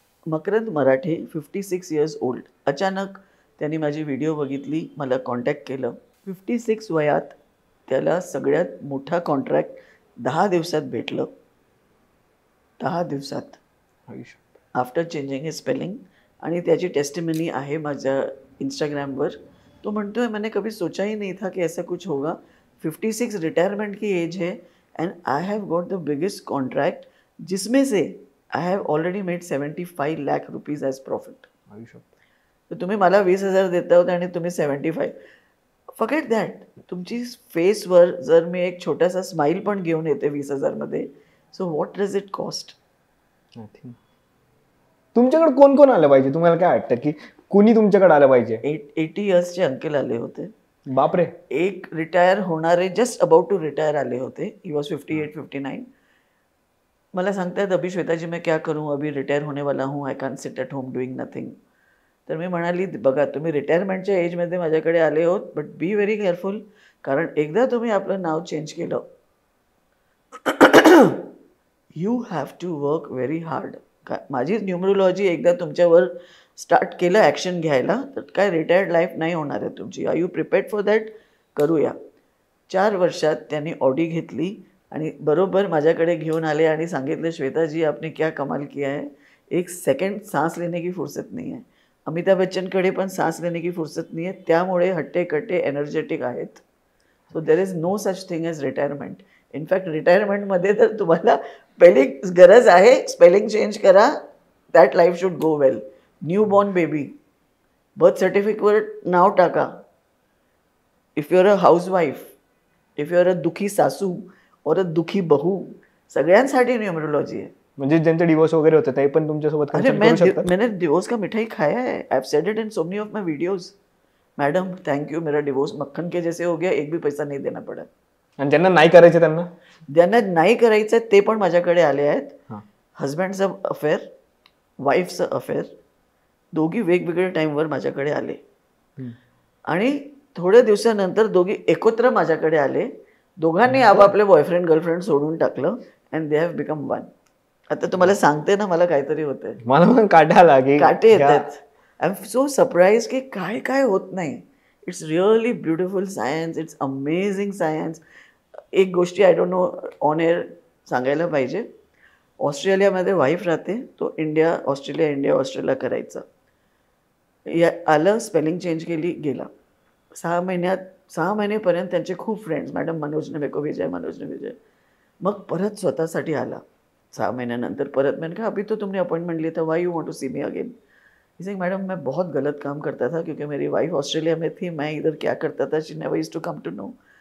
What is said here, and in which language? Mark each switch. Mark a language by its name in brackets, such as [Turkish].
[Marathi] मकरंद मराठे 56 years old. अचानक त्यांनी माझी व्हिडिओ बघितली, मला कॉन्टॅक्ट केलं. 56 वयात त्याला सगळ्यात मोठा कॉन्ट्रॅक्ट 10 दिवसात भेटलं. [English] 10 दिवसात, after changing his spelling. [Marathi] आणि त्याची टेस्टिमनी आहे माझ्या इंस्टाग्रामवर. तो म्हणतो [Hindi] है मैंने कभी सोचा ही नहीं था कि ऐसा कुछ होगा. 56 रिटायरमेंट की एज है [English] and I have got the biggest contract [Hindi] जिसमें से [English] I have already made 75 lakh rupees as profit. [Marathi] तर तुम्ही मला 20,000 देता होता आणि तुम्ही 75. Forget that. तुमची फेसवर जर मी एक छोटासा स्माईल पण घेऊन येते 20,000 मध्ये, so what does it cost? तुमच्याकडे कोण कोण आलं पाहिजे? तुम्हाला काय वाटतं की कोणी तुमच्याकडे आलं पाहिजे? 80 इयर्सचे अंकल आले होते. बापरे. एक रिटायर होणारे, जस्ट अबाउट टू रिटायर आले होते. [English] He was 58-59. [Marathi] मला सांगतायत [Hindi] अभी श्वेताजी मैं क्या करूँ, अभी रिटायर होने वाला हूँ, [English] I can sit at home doing nothing. [Marathi] तर मी म्हणाली बघा तुम्ही रिटायरमेंटच्या एजमध्ये माझ्याकडे आले आहोत, बट बी व्हेरी केअरफुल. कारण एकदा तुम्ही आपलं नाव चेंज केलं, [English] You have to work very hard. [Marathi] माझी न्यूमरोलॉजी एकदा तुमच्यावर स्टार्ट केलं ॲक्शन घ्यायला, तर काय रिटायर्ड लाईफ नाही होणार आहे तुमची. R you prepared for that? करूया. 4 वर्षात त्यांनी ऑडी घेतली आणि बरोबर माझ्याकडे घेऊन आले आणि सांगितले श्वेताजी [Hindi] आपने क्या कमाल किया है, एक सेकंड सांस लेने की फुर्सत नहीं है. [Marathi] अमिताभ बच्चनकडे पण सांस लेने की फुर्सत नाही आहे, त्यामुळे हट्टे-कट्टे एनर्जेटिक आहेत. [English] So there is no such thing as retirement. [Marathi] In fact रिटायरमेंटमध्ये तर तुम्हाला पहिली गरज आहे स्पेलिंग चेंज करा. [English] That life should go well. [Marathi] New born baby birth सर्टिफिकेटवर नाव टाका. [English] if you are a housewife, if you are a दुखी सासू और अ दुखी बहू, [Marathi] सगळ्यांसाठी न्यूमरोलॉजी आहे. म्हणजे ज्यांचे डिवोर्स वगैरे होते ते पण तुमच्यासोबत अरे consult करू शकतात? [Hindi] मैंने डिवोर्स का मिठाई खाया है. I have said it in so many of my videos. Madam thank you, मेरा डिवोर्स मक्खन के जैसे हो गया, एक भी पैसा नहीं देना पड़ा. [Marathi] आणि ज्यांना नाही करायचे त्यांना ज्यांना नाही करायचं ते पण माझ्याकडे आले आहेत. हां. हजबंडचं अफेअर, वाईफचं अफेअर, दोघी वेगवेगळ्या टाईमवर माझ्याकडे आले. आणि थोड्या दिवसानंतर दोघी एकत्र माझ्याकडे आले. दोघांनी आपापले बॉयफ्रेंड गर्लफ्रेंड सोडून टाकलं and दे have become one. आता तुम्हाला सांगते ना, मला काहीतरी होतंय, मला पण काटायला की काटे येतात. [English] I am so surprise [Marathi] की काय काय होत नाही. [English] It's really beautiful science, it's amazing science. [Marathi] एक गोष्टी I don't know on air सांगायला पाहिजे. ऑस्ट्रेलियामध्ये वाईफ राहते, तो इंडिया ऑस्ट्रेलिया करायचा. आलं, स्पेलिंग चेंज केली, गेला. 6 महिनेपर्यंत त्यांचे खूप फ्रेंड्स, मॅडम मनोजने मेको विजय, मनोजने विजय. मग परत स्वतःसाठी आला 6 महीन्यानंतर. [Hindi] परत मैंने कहा अभी तो तुमने अपॉइंटमेंट लिया था, [English] Why you want to see me again. [Hindi] इसे मैडम मैं बहुत गलत काम करता था क्योंकि मेरी वाइफ ऑस्ट्रेलिया में थी, मैं इधर क्या करता था, [English] She never used to come to know.